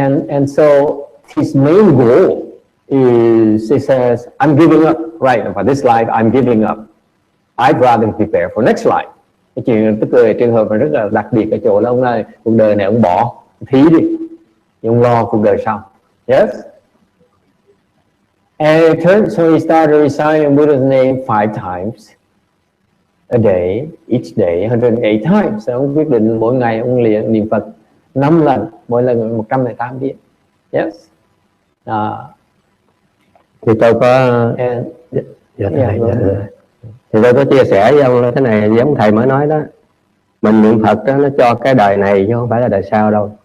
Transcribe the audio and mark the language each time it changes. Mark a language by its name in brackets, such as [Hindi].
[English] And so his main goal is, he says, I'm giving up. Right, for this life I'm giving up. I'd rather prepare for next life. [Vietnamese] Cái chuyện tức là trường hợp mà rất là đặc biệt ở chỗ là ông này cuộc đời này ông bỏ thí đi, ông lo cuộc đời sau. [English] Yes. And it turns, so he started reciting Buddha's name 5 times a day, each day 108 times. [Vietnamese] So ông quyết định mỗi ngày ông niệm Phật 5 lần, mỗi lần 108 tiếng. [English] Yes. [Vietnamese] Thì tôi có thì tôi có chia sẻ với ông thế này, giống thầy mới nói đó, mình niệm Phật đó, nó cho cái đời này chứ không phải là đời sau đâu.